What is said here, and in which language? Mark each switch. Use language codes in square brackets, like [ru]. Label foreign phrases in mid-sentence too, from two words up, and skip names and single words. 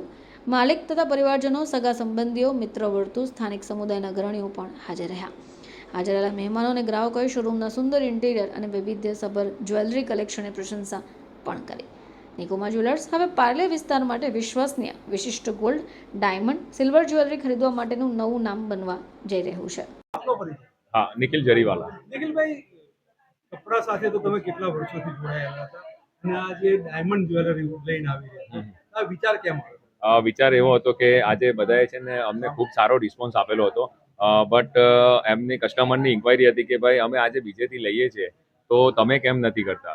[gu] માલિક તથા પરિવારજનો, સગા સંબંધીઓ, મિત્ર વર્તુળ, સ્થાનિક સમુદાયના અગ્રણીઓ પણ હાજર રહ્યા। હાજર રહેલા મહેમાનો અને ગ્રાહકોએ શોરૂમના સુંદર ઇન્ટિરિયર અને વૈવિધ્યસભર જ્વેલરી કલેક્શનની પ્રશંસા પણ કરી। નિકોમા જ્વેલર્સ હવે પાર્લે વિસ્તાર માટે વિશ્વસનીય, વિશિષ્ટ ગોલ્ડ, ડાયમંડ, સિલ્વર જ્વેલરી ખરીદવા માટેનું નવું નામ બનવા જઈ રહ્યું છે। [hi] हाँ, निखिल जरीवाला। [gu] निखिल भाई, कपड़ा સાથે તો તમે કેટલા વર્ષોથી જોડાયેલા હતા અને આ જે ડાયમંડ જ્વેલરી લઈને આવી રહ્યા આ વિચાર કેમ આવ્યો? વિચાર એવો હતો કે આજે બધાએ છે ને અમને ખૂબ સારો રિસ્પોન્સ આપેલો હતો, બટ એમની કસ્ટમરની ઇન્ક્વાયરી હતી કે ભાઈ અમે આજે બીજેથી લઈએ છીએ તો તમે કેમ નથી કરતા।